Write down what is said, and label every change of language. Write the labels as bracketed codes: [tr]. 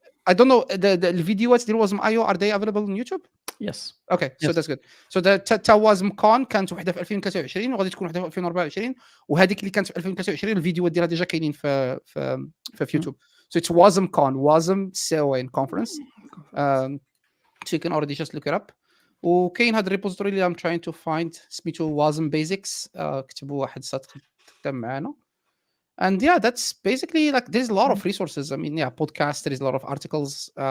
[en] I don't know [ar] الفيديوهات ديال وازم ايو [en] are they available on YouTube? Yes. Okay, so that's good. [ar] So تا وازم كون كانت وحده في 2023 وغادي تكون وحده في 2024 وهذيك اللي كانت في 2023 الفيديوهات ديالها ديجا كاينين في يوتيوب. [en] So it's WASM Con, WASM SEON conference. So you can already just look it up. [ar] وكاين هذا الريبوزيتوري اللي [en] I'm trying to find [ar] سميتو WASM Basics. كتبوا واحد سطر خدام معانا. [en] And yeah, that's basically like there's a lot of resources. I mean, yeah, podcasts, there's a lot of articles.